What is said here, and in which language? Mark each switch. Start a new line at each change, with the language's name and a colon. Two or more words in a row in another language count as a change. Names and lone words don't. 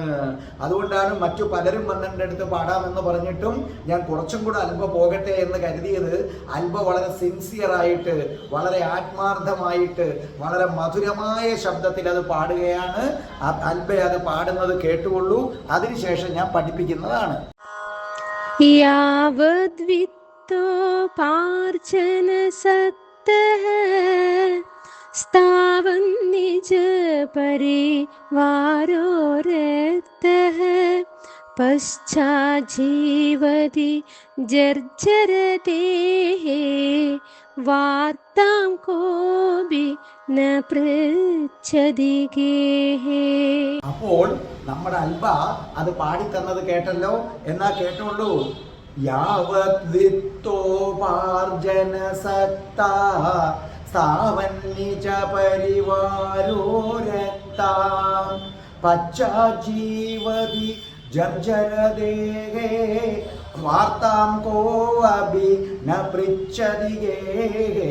Malayalam: അതുകൊണ്ടാണ് മറ്റു പലരും വന്നെൻ്റെ അടുത്ത് പാടാമെന്ന് പറഞ്ഞിട്ടും ഞാൻ കുറച്ചും കൂടെ അൽബ പോകട്ടെ എന്ന് കരുതിയത്. അൽബ വളരെ സിൻസിയറായിട്ട്, വളരെ ആത്മാർത്ഥമായിട്ട്, വളരെ മധുരമായ ശബ്ദത്തിൽ അത് പാടുകയാണ്. അൽബ അത് പാടുന്നത് കേട്ടുകൊള്ളൂ, അതിനുശേഷം ഞാൻ പഠിപ്പിക്കുന്നതാണ്.
Sanskrit: यावद्वित्तोपार्जन सत्तः स्थावन् निज परिवारो रक्तः पश्चाज्जीवति जर्जरदेः वार्तां कोऽपि न पृच्छति गेः.
Malayalam: അപ്പോൾ നമ്മുടെ അൽബ അത് പാടിത്തന്നത് കേട്ടല്ലോ, എന്നാ കേട്ടോളൂ.
Sanskrit: यावद्वित्तोपार्जन सक्ता सावन्निच परिवारो रक्ताम् पश्चाजीवति जर्जरदेहे वार्ताम् को अभि न पृच्छति गेहे.